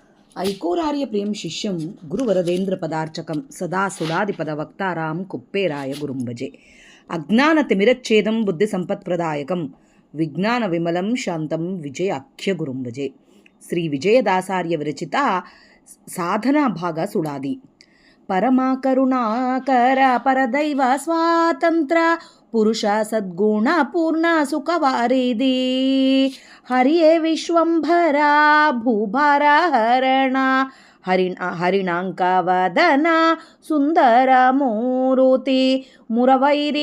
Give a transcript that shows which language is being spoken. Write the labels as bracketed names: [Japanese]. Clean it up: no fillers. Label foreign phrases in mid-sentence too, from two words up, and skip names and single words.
[Sanskrit] ऐकोरार्यप्रियं शिष्यं गुरुवरदेन्द्रपदार्चकं सदा सुडादिपदवक्तारां कुप्पेराय गुरुं भजे. अज्ञानतिमिरच्छेदं बुद्धिसम्पत्प्रदायकं विज्ञानविमलं शान्तं विजयाख्यगुरुं भजे. [Kannada] ಶ್ರೀ ವಿಜಯದಾಸಾರ್ಯ ವಿರಚಿತ ಸಾಧನಾ ಭಾಗ ಸುಳಾದಿ. ಪರಮ ಕರುಣಾಕರ ಪರದೈವ ಸ್ವಾತಂತ್ರ್ಯ ಪುರುಷ ಸದ್ಗುಣ ಪೂರ್ಣ ಸುಖವಾರಿದಿ ಹರಿಯೇ ವಿಶ್ವಂಭರ ಭೂಭಾರ ಹರಣ ಹರಿಣಾಂಕವದನ ಸುಂದರ ಮೂರುತಿ ಮುರವೈರಿ